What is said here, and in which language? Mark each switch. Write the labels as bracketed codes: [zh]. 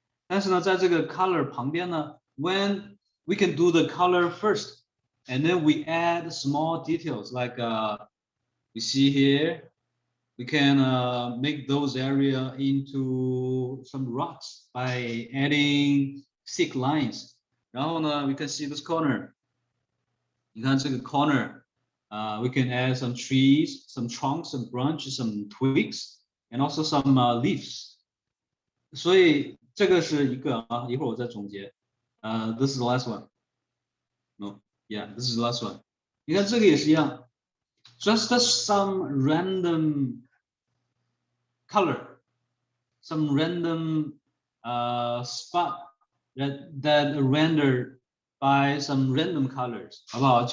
[en] 但是呢，在这个 color 旁边呢 when we can do the color first, and then we add small details like we see here, we can make those area into some rocks by adding thick lines. 然后呢 we can see this corner. 你看这个 corner, we can add some trees, some trunks, some branches, some twigs, and also some leaves. [zh] 所以这个是一个啊，一会儿我再总结。 [en] This is the last one. No, yeah, this is the last one. [zh] 你看这个也是一样。 [en] Just some random color, some random spot that rendered by some random colors, 好不好？